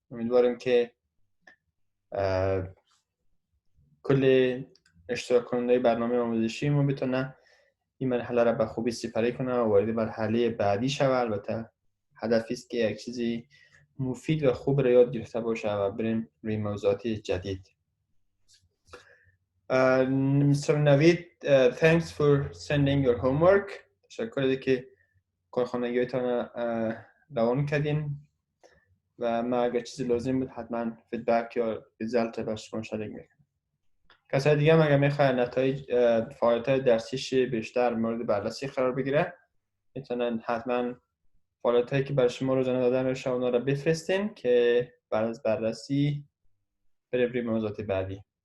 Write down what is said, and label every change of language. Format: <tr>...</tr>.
<fa>امیدوارم که کل اشتراک کننده برنامه آموزشی ما بتونه این مرحله را به خوبی سپری کنه و وارد مرحله بعدی شود. البته هدفی است که یک چیزی مفید و خوب را یاد گرفته باشه و بریم روی موضوعات جدید.</fa> <en>Mr. Navid, thanks for sending your homework.</en> <fa>تشکر از که کارخانگیتان روان کردین و ما اگر چیزی لازم بود حتما فیدبک یا ریزالت با شما شریک میکنم. کسای دیگه هم اگر میخواین نتایج فعالیت‌های درسیش بیشتر مورد بررسی قرار بگیره میتونن حتما فعالیتایی که برای شما روزانه داده میشه اونا رو بفرستین که بعد از بررسی بریم روی موضوعات بعدی.</fa>